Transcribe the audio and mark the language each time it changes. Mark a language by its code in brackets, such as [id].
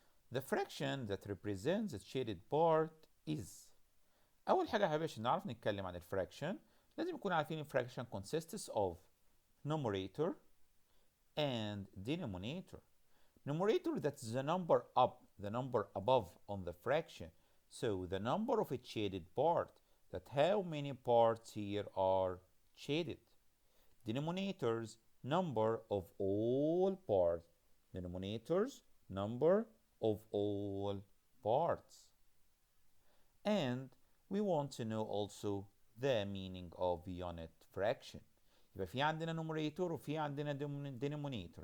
[en] The fraction that represents the shaded part is. [ar] أول حاجة يا حبايبي عشان نعرف نتكلم عن الفراكشن لازم نكون عارفين الفراكشن [en] consists of numerator and denominator. Numerator, that's the number up, the number above on the fraction. So the number of a shaded part, that how many parts here are shaded. Denominators, number of all parts. Denominators, number of all parts. And we want to know also the meaning of unit fraction. [ar] يبقى في عندنا numerator وفي عندنا denominator.